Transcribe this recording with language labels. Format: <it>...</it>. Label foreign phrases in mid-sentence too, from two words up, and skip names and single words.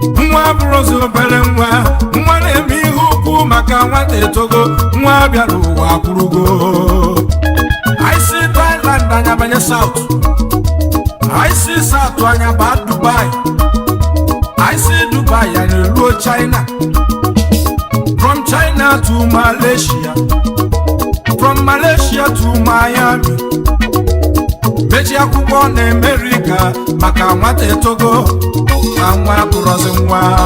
<ig>Nwa bụrụ ozu obere nwa, nwa na-eme ihe ukwu maka nwata etogo. Nwa bịara ụwa akwụrụgo. Anyị si Thailand, anyị abanye South.</ig> <en>I see</en> <ig>South anya ba Dubai.</ig> <en>I see</en> <ig>Dubai ya na-eruo China.</ig> <en>From China to Malaysia. From Malaysia to Miami.</en> <ig>Mechi akwụkwọ na America maka nwata etogo na nwa abụrọzi nwa.</ig>